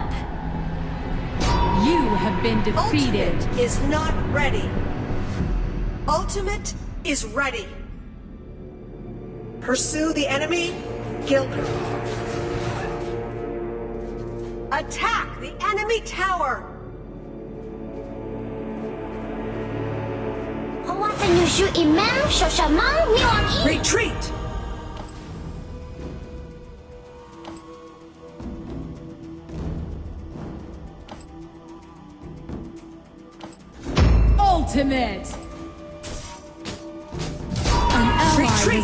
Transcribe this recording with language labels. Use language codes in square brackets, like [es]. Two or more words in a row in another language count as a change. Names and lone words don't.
[en] You have been defeated. Ultimate is not ready. Ultimate is ready. Pursue the enemy. Kill her. Attack the enemy tower. [th] เพราะว่าจะอยู่ชูอีแมว [zh] 小小猫咪王一 [en] Retreat. Ultimate. An ally Retreat.